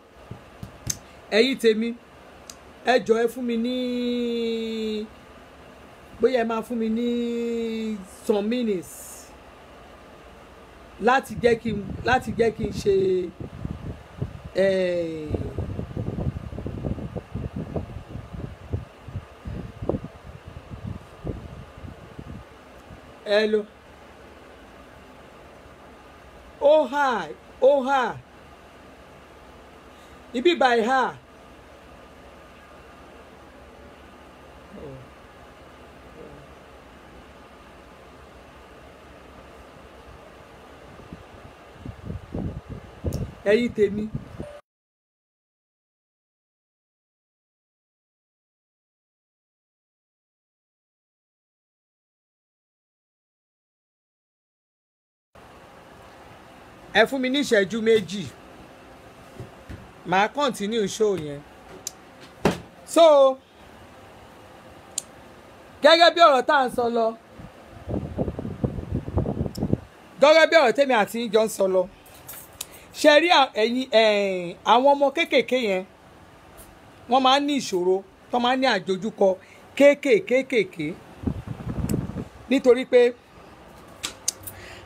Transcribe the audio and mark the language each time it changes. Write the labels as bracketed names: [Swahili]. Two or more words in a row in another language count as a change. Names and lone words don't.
[Yoruba] Ẹ̀yin tèmi, ẹ jọ̀ọ́ ẹ fún mi ní bóyá ẹ máa fún mi ní [English] some minutes [Yoruba] láti jẹ́ kí n ṣe hello. [English] Oh hi. Oh hi. Ibi by her. [Yoruba] Ẹ̀yin tèmi. Ẹ fún mi ní ìṣẹ́jú méjì. Màá continue show yẹn. So gẹ́gẹ́ bí ọ̀rọ̀ tá à ń sọ lọ, gẹ́gẹ́ bí ọ̀rọ̀ tèmi àti yín jọ ń sọ lọ, ṣe rí ẹ̀yin àwọn ọmọ kéékèèké yẹn, wọ́n máa ń ní ìṣòro, tó máa ń ní àdojúkọ kéékèèké nítorí pé